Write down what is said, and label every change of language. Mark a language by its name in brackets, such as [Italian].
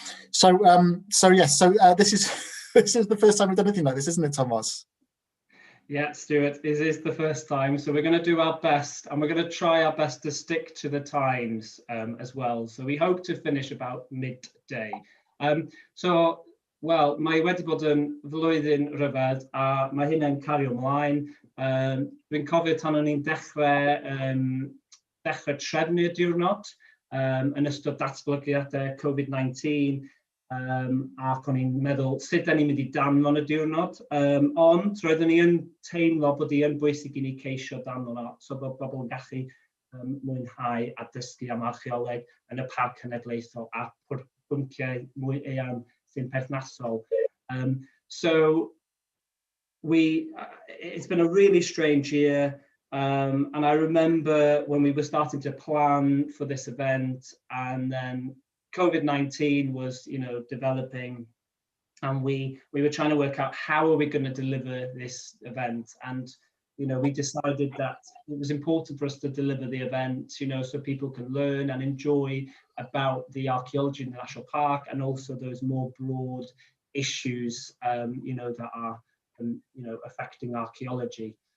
[English] So yes, this is the first time we've done anything like this, isn't it, Tomos? Yeah, Stuart, it is the first time, so we're going to do our best, and we're going to try our best to stick to the times as well. So we hope to finish about midday. [Welsh] Wel, mae wedi bod yn flwyddyn rhyfedd, a mae hynny'n cario ymlaen. Dwi'n cofio tan o'n i'n dechrau trefnu'r diwrnod yn ystod datblygiadau Covid-19, ac o'n i'n meddwl sut da ni'n mynd i danfon y diwrnod, ond roeddwn i yn teimlo bod hi yn bwysig i ni ceisio danfon o, so bod bobl yn gallu mwynhau a dysgu am archeoleg yn y Parc Cenedlaethol a pwnciau mwy eang sy'n perthnasol. [English] So it's been a really strange year, and I remember when we were starting to plan for this event, and then COVID-19 was, developing, and we were trying to work out how are we going to deliver this event, and we decided that it was important for us to deliver the event, so people can learn and enjoy about the archaeology in the National Park, and also those more broad issues, that are, affecting archaeology.